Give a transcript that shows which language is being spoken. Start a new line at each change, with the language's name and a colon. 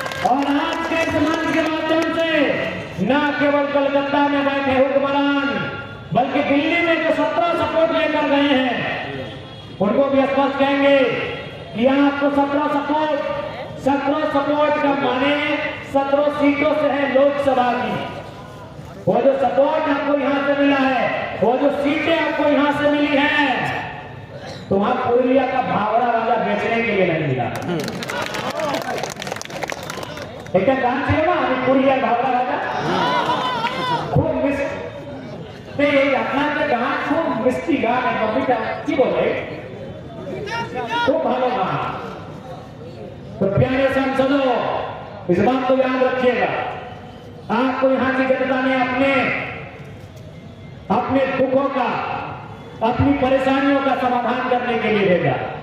Hindi: और आज के समाज के माध्यम से न केवल कलकत्ता में बैठे हुक्मरान, बल्कि दिल्ली में जो 17 सपोर्ट लेकर गए हैं उनको भी स्पष्ट कहेंगे कि आपको 17 सपोर्ट का माने 17 सीटों से है लोकसभा की। वो जो सपोर्ट आपको यहां से मिला है, वो जो सीटें आपको यहां से मिली हैं, तो वहां पुरुलिया का भावड़ा वाला बेचने के लिए नहीं मिला। एक गान
Bangla: ছিল না, আমি পুরুলিয়ার ভাবরা রাজা, খুব মিষ্টি আপনাদের গান, খুব মিষ্টি গান, কবিতা কি বলে, খুব ভালো গান।
Hindi: तो प्यारे सांसदों, इस बात को याद रखिएगा, आप आपको यहाँ की जनता ने अपने दुखों का, अपनी परेशानियों का समाधान करने के लिए भेजा।